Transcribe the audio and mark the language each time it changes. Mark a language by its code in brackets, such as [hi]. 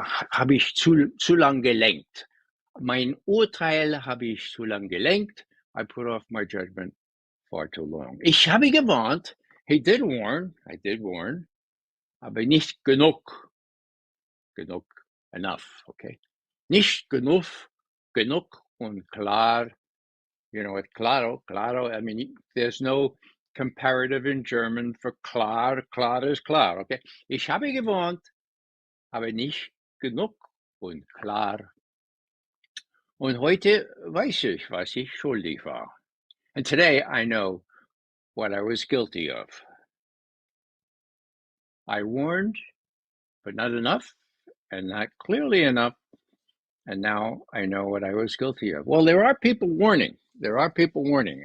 [de] Habe ich zu lang gelenkt. Mein Urteil habe ich zu lang gelenkt. [en] I put off my judgment far too long. [de] Ich habe gewarnt. [en] I did warn, [de] aber nicht genug. [en] Enough, okay? [de] Nicht genug und klar. [en] With claro, I mean, there's no comparative in German for klar. Klar is klar, okay? [de] Ich habe gewarnt, aber nicht genug und klar. Und heute weiß ich, was ich schuldig war. [en] And today I know what I was guilty of. I warned, but not enough, and not clearly enough. And now I know what I was guilty of. Well, there are people warning.